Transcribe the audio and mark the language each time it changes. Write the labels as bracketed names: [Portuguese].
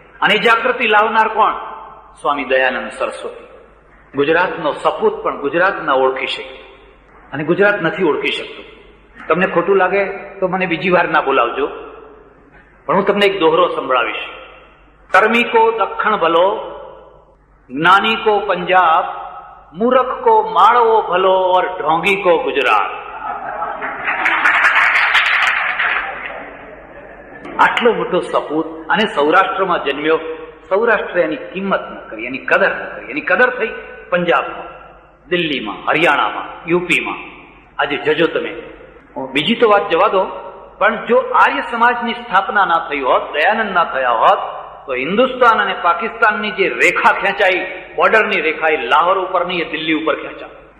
[Gujarati] અને એ જાગૃતિ લાવનાર કોણ? સ્વામી દયાનંદ સરસ્વતી. ગુજરાતનો સપૂત પણ ગુજરાત ના ઓળખી શકે, અને ગુજરાત નથી ઓળખી શકતું. તમને ખોટું લાગે તો મને બીજી વાર ના બોલાવજો, પણ હું તમને એક દોહરો સંભળાવીશ. [Hindi] कर्मी को दक्षिण भलो, ज्ञानी को पंजाब, मूर्ख को माड़वो भलो और ढोंगी को गुजरात. [Gujarati] આટલો મોટો સપૂત, અને સૌરાષ્ટ્રમાં જન્મ્યો. સૌરાષ્ટ્ર એની કિંમત ન કરી, એની કદર ન કરી. એની કદર થઈ પંજાબમાં, દિલ્હીમાં, હરિયાણામાં, યુપીમાં. આજે જજો તમે. બીજી તો વાત જવા દો, પણ જો આર્ય સમાજની સ્થાપના ના થઈ હોત, દયાનંદ ના થયા હોત, તો હિન્દુસ્તાન અને પાકિસ્તાનની જે રેખા ખેંચાઈ, બોર્ડરની રેખા, એ લાહોર ઉપરની, એ દિલ્હી ઉપર ખેંચાય.